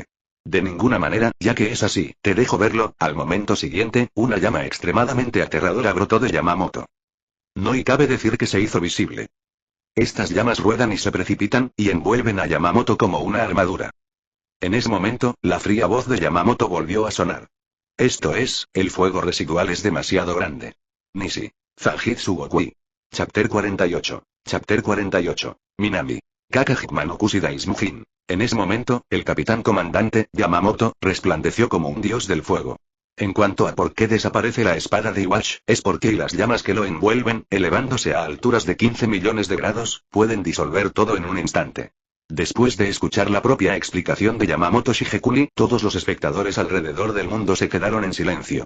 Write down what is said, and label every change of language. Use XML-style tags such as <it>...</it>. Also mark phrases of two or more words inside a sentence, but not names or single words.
<es>De ninguna manera, ya que es así, te dejo verlo. Al momento siguiente, una llama extremadamente aterradora brotó de Yamamoto. No y cabe decir que se hizo visible. Estas llamas ruedan y se precipitan, y envuelven a Yamamoto como una armadura. En ese momento, la fría voz de Yamamoto volvió a sonar. Esto es, el fuego residual es demasiado grande.</es> <ja>Nishi. Zanjitsu Gokui.</ja> <en>Chapter 48. Chapter 48. Minami.</en> <ja>Kakajikmanokushi Daismujin.</ja> <es>En ese momento, el capitán comandante, Yamamoto, resplandeció como un dios del fuego. En cuanto a por qué desaparece la espada de Iwatch, es porque las llamas que lo envuelven, elevándose a alturas de 15 millones de grados, pueden disolver todo en un instante. Después de escuchar la propia explicación de Yamamoto Shigekuni, todos los espectadores alrededor del mundo se quedaron en silencio.</es>